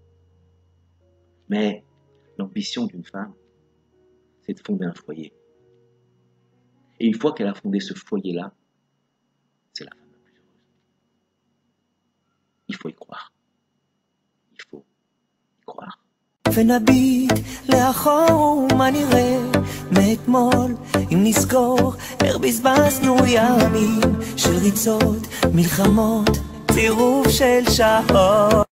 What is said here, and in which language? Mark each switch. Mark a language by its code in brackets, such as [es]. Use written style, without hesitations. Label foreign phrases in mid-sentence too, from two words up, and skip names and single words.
[fr] Mais l'ambition d'une femme, c'est de fonder un foyer. Et une fois qu'elle a fondé ce foyer-là, c'est la femme la plus heureuse. Il faut y croire. Il faut y croire. [he] ונביט לאחור מה נראה מאתמול אם נזכור איך בזבזנו ימים של ריצות, מלחמות, צירוף של שעות